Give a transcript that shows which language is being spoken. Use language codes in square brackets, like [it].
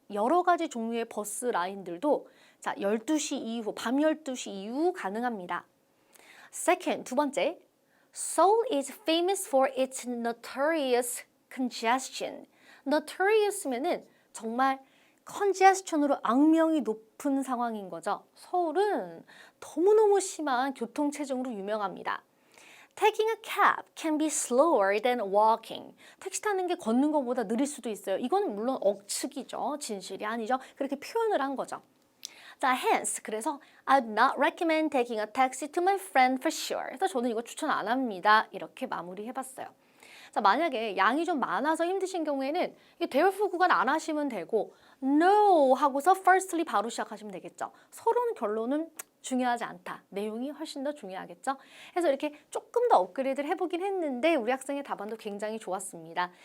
[ko] 여러 가지 종류의 버스 라인들도 자, 12시 이후, 밤 12시 이후 가능합니다. [en] Second, [ko] 두 번째, [en] Seoul is famous for its notorious congestion. [ko] Notorious면은 정말 congestion으로 악명이 높은 상황인 거죠. 서울은 너무너무 심한 교통체증으로 유명합니다. [en] Taking a cab can be slower than walking. [ko] 택시 타는 게 걷는 것보다 느릴 수도 있어요. 이건 물론 억측이죠. 진실이 아니죠. 그렇게 표현을 한 거죠. [en] 자, hence, [ko] 그래서 [en] I'd not recommend taking a taxi to my friend for sure. [ko] 그래서 저는 이거 추천 안 합니다. 이렇게 마무리해봤어요. 자, 만약에 양이 좀 많아서 힘드신 경우에는 이 대열fu 구간 안 하시면 되고 no 하고서 firstly 바로 시작하시면 되겠죠. 서로는 결론은 중요하지 않다. 내용이 훨씬 더 중요하겠죠. 그래서 이렇게 조금 더 업그레이드를 해보긴 했는데 우리 학생의 답안도 굉장히 좋았습니다.